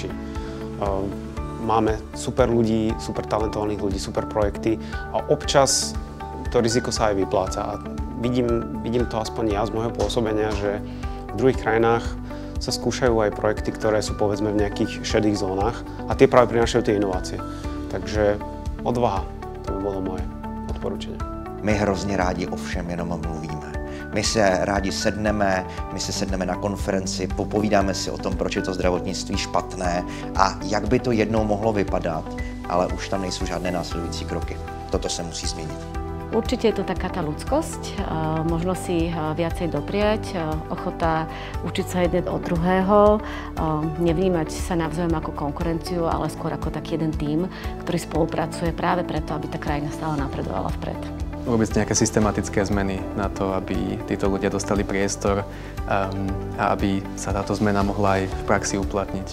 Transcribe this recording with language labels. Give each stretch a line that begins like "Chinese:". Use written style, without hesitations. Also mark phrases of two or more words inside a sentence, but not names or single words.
Slovak: Máme super ľudí, super talentovaných ľudí, super projekty a občas to riziko sa aj vypláca. A vidím to aspoň ja z môjho pôsobenia, že v druhých krajinách sa skúšajú aj projekty, ktoré sú povedzme v nejakých šedých zónach a tie práve prinášajú tie inovácie. Takže odvaha, to by bolo moje odporúčanie.
Czech: My hrozně rádi o všem jenom mluvíme. My se rádi sedneme, na konferenci, popovídáme si o tom, proč je to zdravotnictví špatné a jak by to jednou mohlo vypadat, ale už tam nejsou žádné následující kroky. Toto se musí změnit.
Slovak: Určite je to taká tá ľudskosť, možno si viacej dopriať, ochota učiť sa jeden od druhého, nevnímať sa navzájom ako konkurenciu, ale skôr ako taký jeden tím, ktorý spolupracuje práve preto, aby tá krajina stále napredovala vpred. Urobiť nejaké systematické zmeny na to, aby títo ľudia dostali priestor a aby sa táto zmena mohla aj v praxi uplatniť.